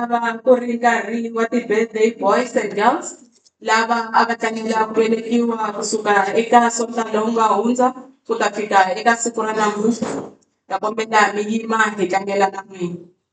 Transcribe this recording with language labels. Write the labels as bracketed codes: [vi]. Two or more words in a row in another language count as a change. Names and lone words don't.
[ts] va ku ri nkarhi wa ti- [en] birthday boys and girls [ts] lava a va tlangela ku velekiwa kusuka eka sonta lowu nga hundza ku ta fika eka siku ra namuntlha ta kombela mi yima hi tlangela na n'wina.